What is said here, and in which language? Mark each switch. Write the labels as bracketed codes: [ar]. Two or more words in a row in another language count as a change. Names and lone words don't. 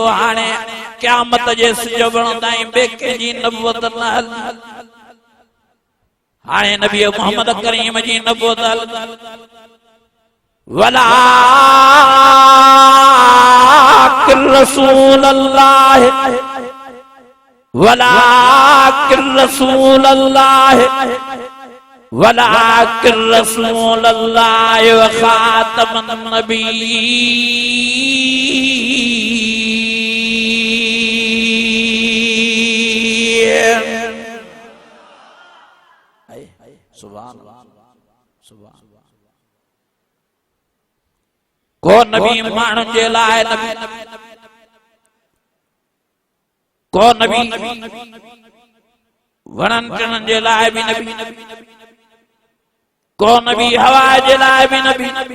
[sd] हाणे क़यामत जे सिजवण ताईं ॿिए कंहिंजी नबूवत न हल। हाणे नबी मोहम्मद करीम जी नबूवत हल। [ar] ولكن رسول الله ولكن رسول الله ولكن رسول الله وخاتم النبيين. سبحان سبحان. [sd] को नबी माण्हुनि जे लाइ नबी को नबी वणनि टिणनि जे लाइ बि नबी को नबी हवा जे लाइ बि नबी।